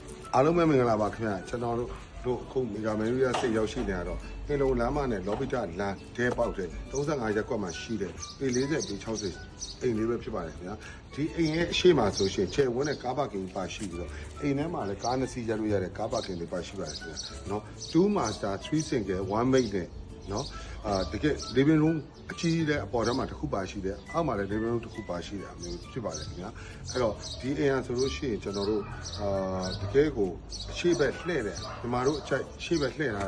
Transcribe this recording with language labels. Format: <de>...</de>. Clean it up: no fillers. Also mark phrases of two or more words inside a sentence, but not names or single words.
<my>အားလုံးပဲမင်္ဂလာပါခင်ဗျာကျွန်တော်တို့အခုမီဂါမယ်ရီယာစိတ်ရောက်ရှိနေရတော့ဟင်လုံလမ်းမနဲ့လော်ဘီတာလမ်းတဲပေါက်တဲ့35ရက်ကွက်မှာရှိတဲ့ပေ40ပေ60အိမ်လေးပဲဖြစ်ပါတယ်ခင်ဗျာဒီအိမ်ရဲ့အရှိမ ဆိုရှင်ချဲဝန်းတဲ့ကားပါကင်ပါရှိပြီးတော့အိမ်ထဲမှာလည်းကားနှစ်စီးရလို့ရတဲ့ကားပါကင်တွေပါရှိပါတယ်ခင်ဗျာနော်</my> <en>2 master 3 single 1 mate</en> <my>နဲ့နော်တကယ် living room အကြီးတဲ့အပေါ်ထဲမှာတစ်ခုပါရှိတယ်အောက်မှာလည်း</my> <en>living room</en> <my>တစ်ခုပါရှိတယ်အမျိုးဖြစ်ပါတယ်ခင်ဗျာအဲ့တော့ဒီအိမ်ဟာ ဆိုလို့ရှိရင်ကျွန်တော်တို့တကယ်ကိုအရှိဘက်လှည့်တယ်ဒီမှာတို့အချိုက်အရှိဘက်လှည့်ထား</my>